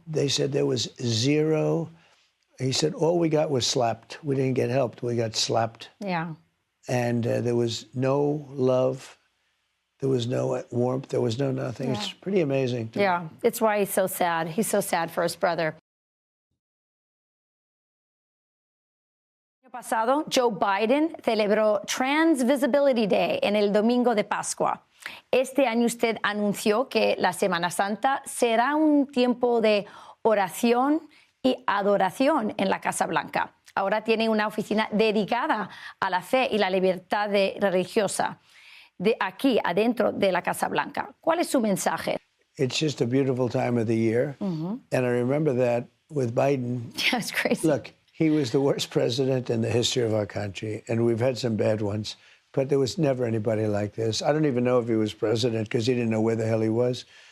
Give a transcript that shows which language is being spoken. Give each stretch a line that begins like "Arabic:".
English: They said there was zero. He said, all we got was slapped. We didn't get helped. We got slapped. Yeah. And there was no love. There was no warmth. There was no nothing. Yeah. It's pretty amazing. Yeah. It's why he's so sad. He's so sad for his brother.
Spanish: El año pasado, Joe Biden celebró Trans Visibility Day en el domingo de Pascua. Este año usted anunció que la Semana Santa será un tiempo de oración y adoración en la Casa Blanca. Ahora tiene una oficina dedicada a la fe y la libertad religiosa de aquí, adentro de la Casa Blanca. ¿Cuál es su mensaje?
English: It's just a beautiful time of the year. And I remember that with Biden. Yeah, it's crazy. Look, he was the worst president in the history of our country, and we've had some bad ones, but there was never anybody like this. I don't even know if he was president because he didn't know where the hell he was.